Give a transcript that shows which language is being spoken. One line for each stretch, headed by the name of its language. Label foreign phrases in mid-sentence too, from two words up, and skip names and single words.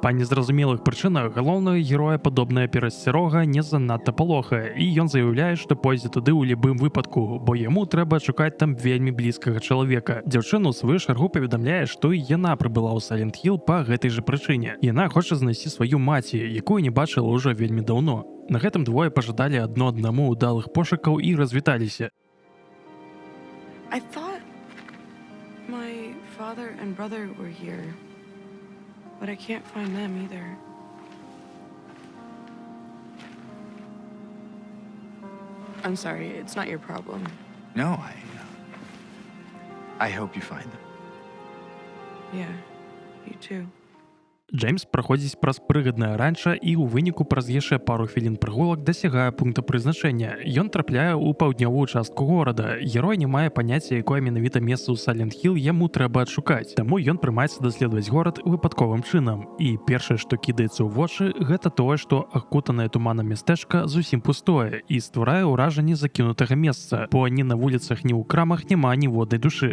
Belarusian: Па незразумелых прычынах галоўнага героя падобная перасцярога не занадта палохае, і ён заяўляе, што пойдзе туды ў любым выпадку, бо яму трэба шукаць там вельмі блізкага чалавека. Дзяўчына ў сваю чаргу паведамляе, што і яна прыбыла ў Silent Hill па гэтай жа прычыне. Яна хоча знайсці сваю маці, якую не бачыла ўжо вельмі даўно. На гэтым двое пажадалі адно аднаму ўдалых пошукаў і развіталіся.
English: I thought my father and brother were here, but I can't find them either. I'm sorry, it's not your problem. No, I hope you find them. Yeah, you too.
Belarusian: Джеймс праходзіць праз прыгаднае ранча і ў выніку праз яшчэ пару хвілін прыгулак дасягае пункта прызначэння. Ён трапляе ў паўднёвую частку горада. Герой не мае паняцця, якое менавіта месца ў Silent Hill яму трэба адшукаць. Таму ён прымаецца даследаваць горад выпадковым чынам. І першае, што кідаецца ў вочы, гэта тое, што акутанае туманам мястэчка зусім пустое і стварае ўражанне закінутага месца, бо ні на вуліцах, ні ў крамах няма ніводнай душы.